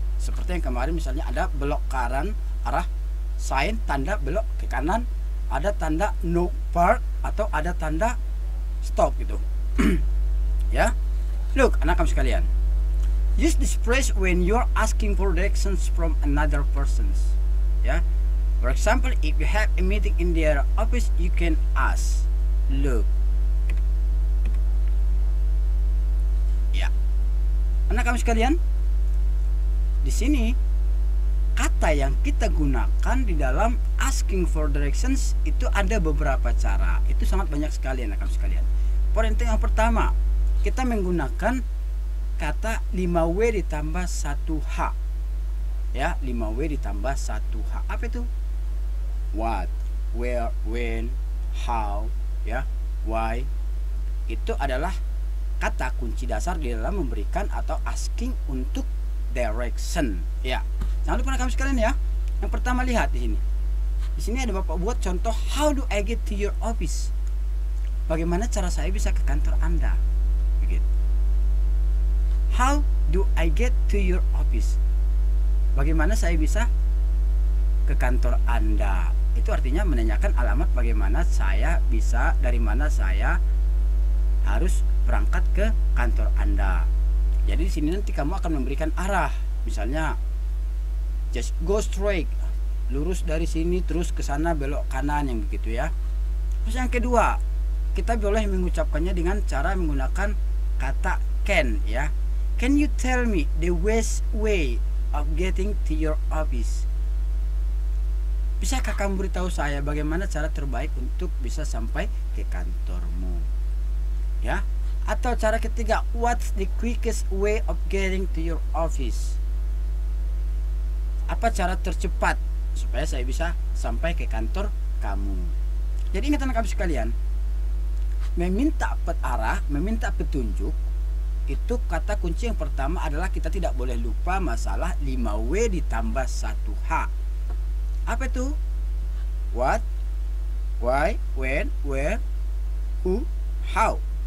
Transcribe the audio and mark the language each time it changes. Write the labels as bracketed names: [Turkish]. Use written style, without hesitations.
[Indonesian] Seperti yang kemarin misalnya ada belok kanan arah sign, tanda belok ke kanan, ada tanda no park atau ada tanda stop gitu. Ya. Look, anak kami sekalian. [English] Use this phrase when you're asking for directions from another person's. Yeah. For example, if you have a meeting in their office, you can ask, "Look." [Indonesian] Ya. Anak kami sekalian, di sini kata yang kita gunakan di dalam [English] asking for directions [Indonesian] itu ada beberapa cara. Itu sangat banyak sekali anak kami sekalian. Poin yang pertama, kita menggunakan kata 5W ditambah 1H, ya, 5W ditambah 1H. Apa itu? [English] What, where, when, how, ya, why. [Indonesian] Itu adalah kata kunci dasar di dalam memberikan atau asking untuk direction, ya. Jangan lupa kami sekalian, ya. Yang pertama, lihat di sini. Di sini ada Bapak buat contoh, [English] how do I get to your office? [Indonesian] Bagaimana cara saya bisa ke kantor Anda? Begitu. [English] How do I get to your office? [Indonesian] Bagaimana saya bisa ke kantor Anda? Itu artinya menanyakan alamat, bagaimana saya bisa, dari mana saya harus berangkat ke kantor Anda. Jadi di sini nanti kamu akan memberikan arah. Misalnya, [English] just go straight, [Indonesian] lurus dari sini terus ke sana belok kanan, yang begitu, ya. Terus yang kedua, kita boleh mengucapkannya dengan cara menggunakan kata can, ya. [English] Can you tell me the best way of getting to your office? [Indonesian] Bisakah kamu beritahu saya bagaimana cara terbaik untuk bisa sampai ke kantormu? Ya. Atau cara ketiga, [English] what's the quickest way of getting to your office? [Indonesian] Apa cara tercepat supaya saya bisa sampai ke kantor kamu? Jadi ingat anak kami sekalian, meminta arah, meminta petunjuk, itu kata kunci yang pertama adalah kita tidak boleh lupa masalah 5W ditambah 1H. Apa itu? [English] What, why, when, where, who, how.